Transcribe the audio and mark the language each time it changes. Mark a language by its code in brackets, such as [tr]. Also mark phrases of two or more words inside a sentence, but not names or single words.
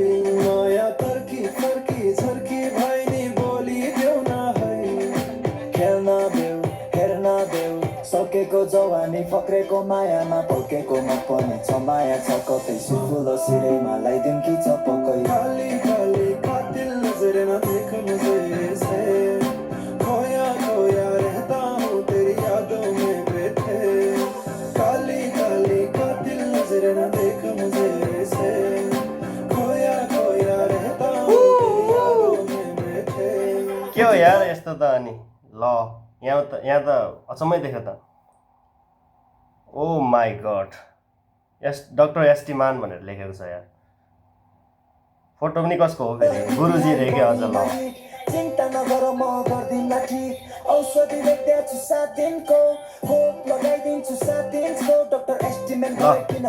[ne] माया तर्की फर्की झर्की भई नि बोलिदेऊ न है। खेल्न देऊ हेर्न देऊ सकेको जवानी फक्रेको मायामा पल्केको म पनि छ माया छ कतै सुफुलो सिरैमा लगाइदिउँ कि चपक्कै। [hi] काली काली कातिल नजर न देख मुझे ऐसे खोया खोया रहता हूँ तेरी यादों में बैठे। काली काली कातिल नजर न देख मुझे ऐसे खोया खोया रहता हूँ तेरी यादों में बैठे। [ne] के हो यार यस्तो त। अनि ल यहाँ त अचम्मै देख्यो त। [en] oh my god, [ne] डाक्टर एस्टिमान भनेर लेखेको छ यार। फोटो पनि कसको हो फेरि? गुरुजी रे के अझ। ल चिन्ता नगर म गर्दिनँ ठीक औषधि लेख्दैछु 7 दिनको खोप लगाइदिन्छु 7 दिनको डाक्टर एस्टिमान किन